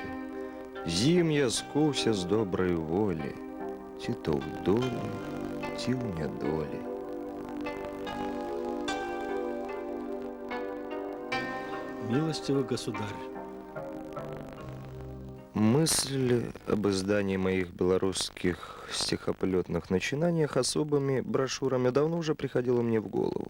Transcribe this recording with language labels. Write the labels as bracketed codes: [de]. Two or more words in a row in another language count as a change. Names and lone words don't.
[be] З ім я скуўся з добрай волі, ці то ў долі, ці ў нядолі. [ru] Милостивый государь, Мысль об издании моих белорусских стихоплетных начинаниях особыми брошюрами давно уже приходила мне в голову.